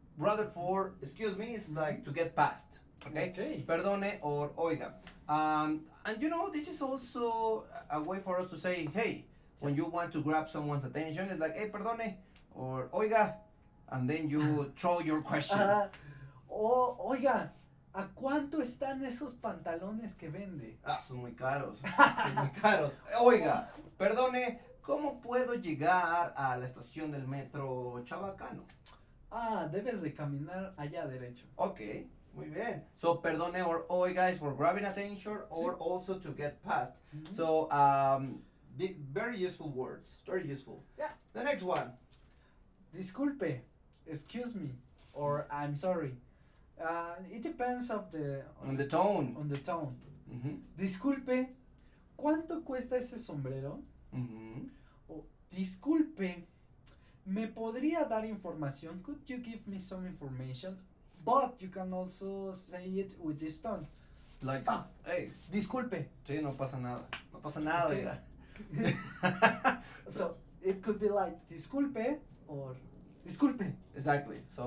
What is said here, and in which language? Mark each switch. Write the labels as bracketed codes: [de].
[en] rather for excuse me is like to get past. Okay? Perdone or oiga. And you know, this is also a way for us to say, hey, when you want to grab someone's attention, it's like, hey, perdone or oiga, and then you throw your question. [es] Oiga, ¿a cuánto están esos pantalones que vende? Son muy caros. Son muy caros. Oiga, perdone, ¿cómo puedo llegar a la estación del metro Chabacano? Debes de caminar allá derecho. Okay, muy bien. [en] So, perdone or oiga is for grabbing attention or [es] Sí. [en] also to get past. Mm-hmm. So, very useful words. Very useful. Yeah. The next one. Disculpe, excuse me, or I'm sorry. It depends On the tone. On the tone. Mm-hmm. [es] Disculpe, ¿cuánto cuesta ese sombrero? Mm-hmm. O, disculpe, ¿me podría dar información? [en] Could you give me some information? But you can also say it with this tone. Like, hey. [es] Disculpe. Sí, no pasa nada. No pasa nada, [en] Okay. [es] oiga. [en] So it could be like disculpe or disculpe. Exactly. So,